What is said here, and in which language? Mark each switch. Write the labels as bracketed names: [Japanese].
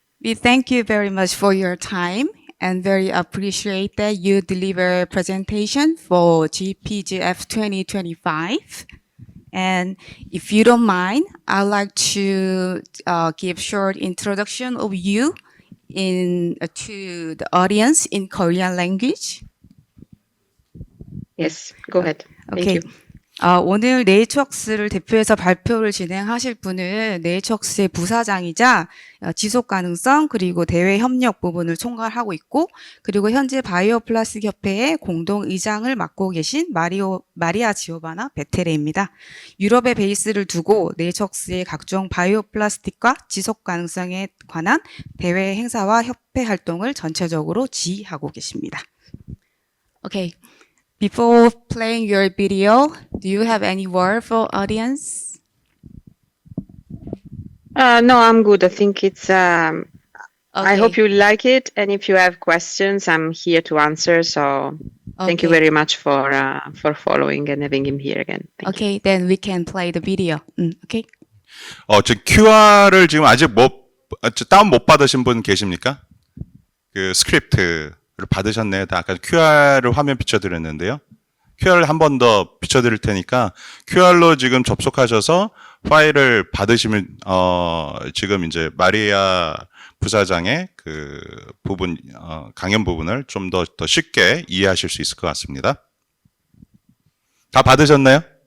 [English] We thank you very much for your time and very appreciate that you deliver presentation for GPGF 2025. And if you don't mind, I'd like to give short introduction of you to the audience in Korean language. Yes, go ahead. Thank Okay. you. [Korean] 오늘 네이처웍스를 대표해서 발표를 진행하실 분은 네이처웍스의 부사장이자 지속 가능성 그리고 대외 협력 부분을 총괄하고 있고 그리고 현재 바이오 플라스틱 협회의 공동 의장을 맡고 계신 마리아 지오바나 베테레입니다. 유럽에 베이스를 두고 네이처웍스의 각종 바이오 플라스틱과 지속 가능성에 관한 대외 행사와 협회 활동을 전체적으로 지휘하고 계십니다. [English] Okay. Before playing your video, do you have any word for audience? No, I'm good. I think it's, I Okay. hope you like it. And if you have questions, I'm here to answer. So thank you very much for following and having him here again. Thank you. Okay, then we can play the video. Okay. [Korean] 저 QR을 지금 아직 다운 못 받으신 분 계십니까? 그 스크립트를 받으셨네요. 다 아까 QR을 화면 비춰드렸는데요. QR을 한 번 더 비춰드릴 테니까 QR로 지금 접속하셔서 파일을 받으시면 지금 이제 마리아 부사장의 그 부분 강연 부분을 좀 더 쉽게 이해하실 수 있을 것 같습니다. 다 받으셨나요?